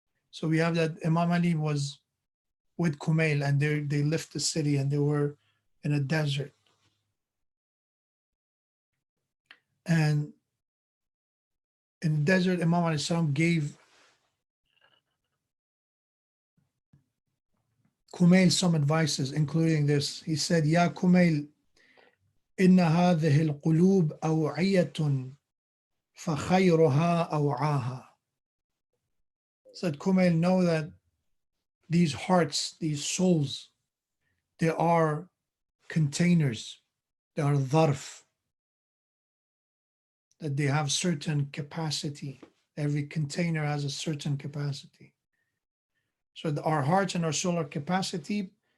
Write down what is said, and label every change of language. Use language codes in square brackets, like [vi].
[en] So we have that Imam Ali was with Kumail and they left the city and they were in a desert. And in the desert, Imam alayhi salam gave Kumail some advices, including this. He said, [ar] Ya Kumail, إن هذه القلوب أوعية فخيرها أوعاها. [en] Said Kumail, know that these hearts, these souls, they are containers, they are dharf, that they have certain capacity. Every container has a certain capacity. So our hearts and our soul are capacity.